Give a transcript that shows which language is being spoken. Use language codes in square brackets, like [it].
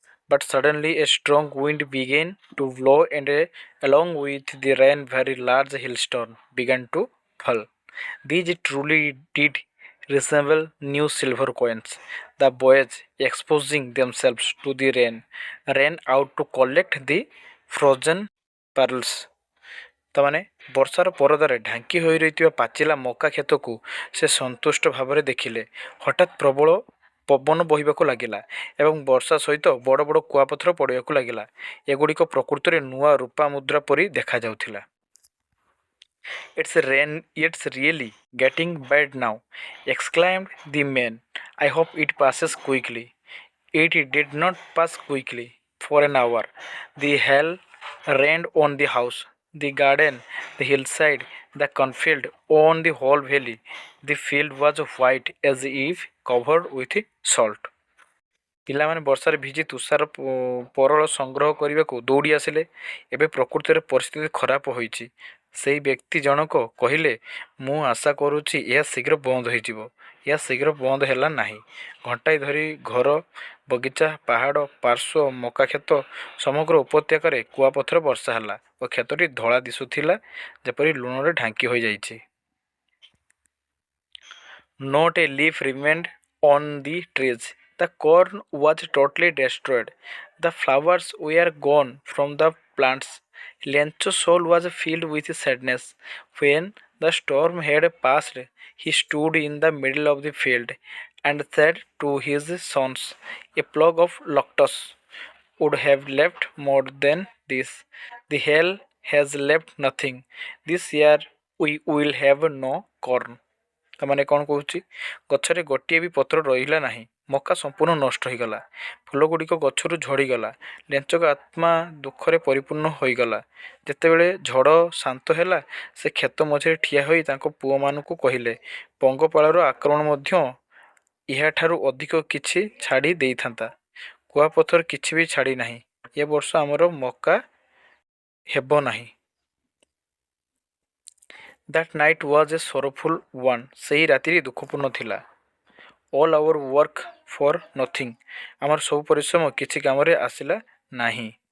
[en] But suddenly a strong wind began to blow, and along with the rain, very large hailstones began to fall. These truly did resemble new silver coins. The boys, exposing themselves to the rain, ran out to collect the frozen pearls। [or] ତାମାନେ ବର୍ଷାର ପରଦାରେ ଢାଙ୍କି ହୋଇ ରହିଥିବା ପାଚିଲା ମକା କ୍ଷେତକୁ ସେ ସନ୍ତୁଷ୍ଟ ଭାବରେ ଦେଖିଲେ। ହଠାତ୍ ପ୍ରବଳ ପବନ ବହିବାକୁ ଲାଗିଲା ଏବଂ ବର୍ଷା ସହିତ ବଡ଼ ବଡ଼ କୁଆପଥର ପଡ଼ିବାକୁ ଲାଗିଲା। ଏଗୁଡ଼ିକ ପ୍ରକୃତରେ ନୂଆ ରୂପା ମୁଦ୍ରା ପରି ଦେଖାଯାଉଥିଲା। [en] It's really getting bad now, exclaimed the man. I hope it passes quickly. It did not pass quickly. For an hour, the hail rained on the house, the garden, the hillside, the cornfield, on the whole valley. The field was white as if covered with salt। [or] ପିଲାମାନେ ବର୍ଷାରେ ଭିଜି ତୁଷାର ପରଳ ସଂଗ୍ରହ କରିବାକୁ ଦୌଡ଼ି ଆସିଲେ। ଏବେ ପ୍ରକୃତରେ ପରିସ୍ଥିତି ଖରାପ ହୋଇଛି। ସେହି ବ୍ୟକ୍ତି ଜଣକ କହିଲେ, ମୁଁ ଆଶା କରୁଛି ଏହା ଶୀଘ୍ର ବନ୍ଦ ହୋଇଯିବ। ଏହା ଶୀଘ୍ର ବନ୍ଦ ହେଲା ନାହିଁ। ଘଣ୍ଟାଏ ଧରି ଘର, ବଗିଚା, ପାହାଡ଼, ପାର୍ଶ୍ୱ, ମକାକ୍ଷେତ, ସମଗ୍ର ଉପତ୍ୟକାରେ କୁଆପଥର ବର୍ଷା ହେଲା ଓ କ୍ଷେତଟି ଧଳା ଦିଶୁଥିଲା, ଯେପରି ଲୁଣରେ ଢାଙ୍କି ହୋଇଯାଇଛି। [en] Not a leaf remained on the trees. The corn was totally destroyed. The flowers were gone from the plants. Lencho's soul was filled with sadness. When the storm had passed, he stood in the middle of the field and said to his sons, a plug of locusts would have left more than this. The hail has left nothing. This year we will have no corn। [or] ତାମାନେ କ'ଣ କହୁଛି, ଗଛରେ ଗୋଟିଏ ବି ପତ୍ର ରହିଲା ନାହିଁ। ମକା ସମ୍ପୂର୍ଣ୍ଣ ନଷ୍ଟ ହୋଇଗଲା। ଫୁଲଗୁଡ଼ିକ ଗଛରୁ ଝଡ଼ିଗଲା। ଲେଞ୍ଚକ ଆତ୍ମା ଦୁଃଖରେ ପରିପୂର୍ଣ୍ଣ ହୋଇଗଲା। ଯେତେବେଳେ ଝଡ଼ ଶାନ୍ତ ହେଲା, ସେ କ୍ଷେତ ମଝିରେ ଠିଆ ହୋଇ ତାଙ୍କ ପୁଅମାନଙ୍କୁ କହିଲେ, ପଙ୍ଗପାଳର ଆକ୍ରମଣ ମଧ୍ୟ ଏହାଠାରୁ ଅଧିକ କିଛି ଛାଡ଼ି ଦେଇଥାନ୍ତା। କୁଆପଥର କିଛି ବି ଛାଡ଼ି ନାହିଁ। ଏ ବର୍ଷ ଆମର ମକା ହେବ ନାହିଁ। [en] That night was a sorrowful one। [or] ସେହି ରାତିଟି ଦୁଃଖପୂର୍ଣ୍ଣ ଥିଲା। [en] All our work for nothing। [or] ଆମର ସବୁ ପରିଶ୍ରମ କିଛି କାମରେ ଆସିଲା ନାହିଁ।